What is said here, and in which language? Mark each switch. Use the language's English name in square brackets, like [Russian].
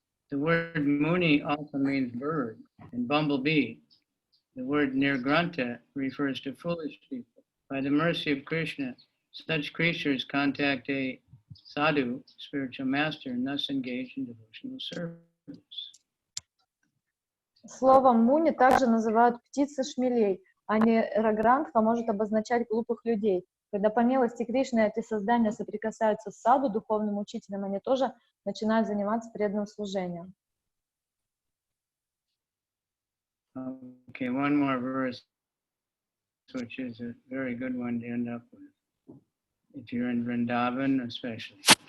[English] The word Muni also means bird and bumblebee. The word Nirgranta refers to foolish people. By the mercy of Krishna, such creatures contact a sadhu, spiritual master, and thus engage in devotional service. [Russian] Словом «муни» также называют птицы шмелей, а ниргрантха может обозначать глупых людей. Когда по милости Кришны эти создания соприкасаются с саду, духовным учителем, они тоже начинают заниматься преданным служением. [English] Okay, one more verse, which is a very good one to end up with, if you're in Vrindavan especially.